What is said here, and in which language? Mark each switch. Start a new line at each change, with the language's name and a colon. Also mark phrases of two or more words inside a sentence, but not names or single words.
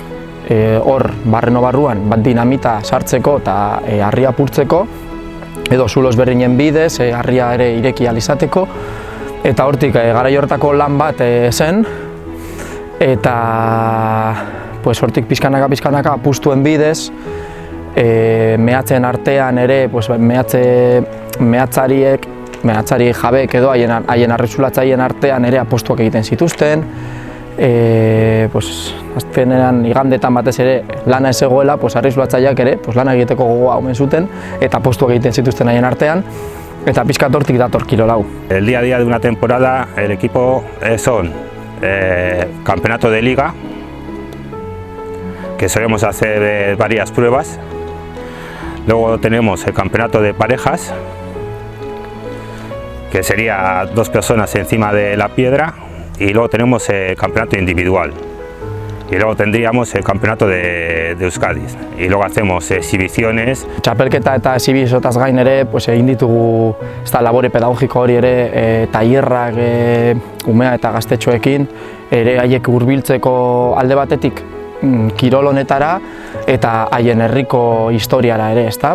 Basque: hor barreno barruan dinamita sartzeko eta harria apurtzeko, edo zulo ezberdinen bidez harria ere ireki ahal izateko, eta hortik garai horretako lan bat zen, eta hortik pixkanaka apustuen bidez, mehatzen artean ere mehatzari jabeek edo haien arrizulatzaileen artean ere apostuak egiten zituzten. Azkenean igandetan batez ere lana ez egoela, arrizulatzaileak ere lana egiteko gogoa omen zuten eta apostuak egiten zituzten haien artean, eta pixkat hortik dator kirol hau.
Spanish: El día a día de una temporada el equipo son campeonato de liga, que solemos hacer varias pruebas. Luego tenemos el campeonato de parejas, que sería 2 personas encima de la piedra, y luego tenemos el campeonato individual, y luego tendríamos el campeonato de Euskadi, y luego hacemos exhibiciones.
Basque: Txapelketa eta exhibiziotaz gain ere egin ditugu labore pedagogiko hori ere, tailerrak umea eta gaztetxoekin, ere haiek hurbiltzeko alde batetik kirol honetara eta haien herriko historiara ere, ezta?